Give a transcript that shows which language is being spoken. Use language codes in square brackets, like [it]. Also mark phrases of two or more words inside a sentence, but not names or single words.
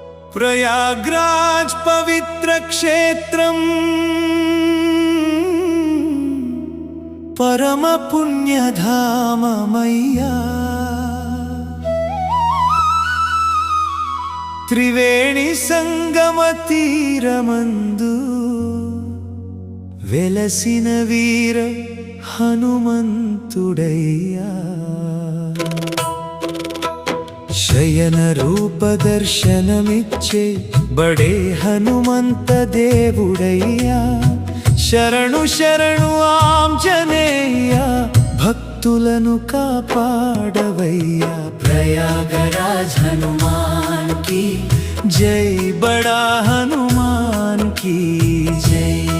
[te] ప్రయాగరాజ పవిత్ర క్షేత్రమ్ పరమ పుణ్యధామమయ్యా త్రివేణీ సంగమ తీరమందు వెలసిన వీర హనుమంతుడయ్యా శయన రూప దర్శనమిచ్చే బడే హనుమంత దేవుడయ్యా శరణు శరణు ఆంజనేయ భక్తులను కాపాడవయ్యా ప్రయాగరాజ్ హనుమాన్ [hi] की जय बड़ा हनुमान की जय